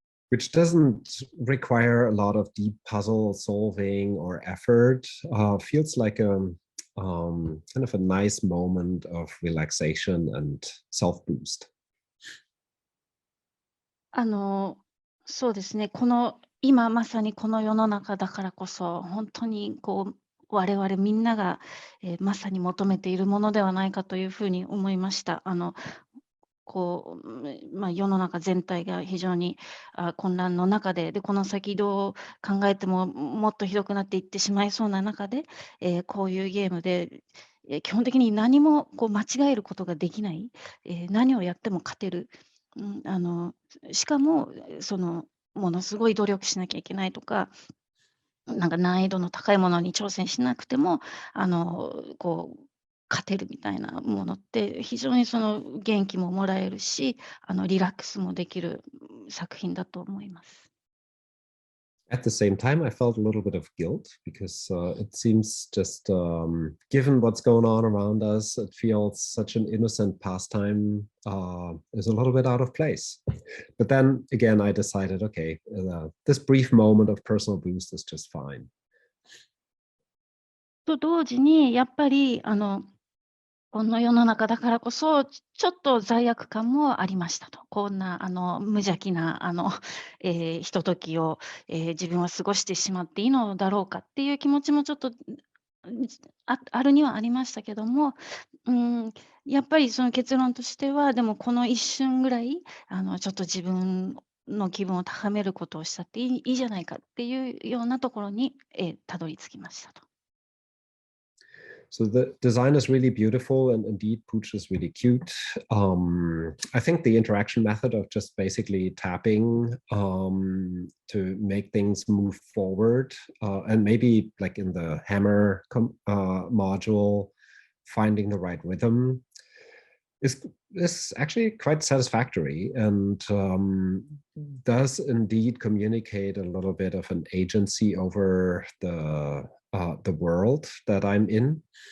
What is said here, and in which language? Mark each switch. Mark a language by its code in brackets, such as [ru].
[en] which doesn't require a lot of deep puzzle solving or effort, feels like a kind of a nice moment of relaxation and self-boost. [ja] そうですね。今まさにこの世の中だからこそ、本当に我々みんなが、まさに求めているものではないかというふうに思いました。世の中全体が非常に混乱の中で、この先どう考えてももっとひどくなっていってしまいそうな中で、こういうゲームで、基本的に何も間違えることができない、何をやっても勝てる、しかもものすごい努力しなきゃいけないとか、なんか難易度の高いものに挑戦しなくても、勝てるみたいなものって、非常に元気ももらえるし、リラックスもできる作品だと思います。 [en] At the same time, I felt a little bit of guilt because it seems just, given what's going on around us, it feels such an innocent pastime is a little bit out of place. But then again, I decided, okay, this brief moment of personal boost is just fine. [ja] と同時に、やっぱりこの世の中だからこそ、ちょっと罪悪感もありましたと。こんな無邪気なひとときを、自分は過ごしてしまっていいのだろうかっていう気持ちもちょっとあるにはありましたけども、やっぱりその結論としては、でもこの一瞬ぐらいちょっと自分の気分を高めることをしたっていいじゃないかっていうようなところに、たどり着きましたと。 [en] So the design is really beautiful, and indeed Pooch is really cute. I think the interaction method of just basically tapping to make things move forward, and maybe like in the hammer module, finding the right rhythm is actually quite satisfactory, and does indeed communicate a little bit of an agency over the world that I'm in.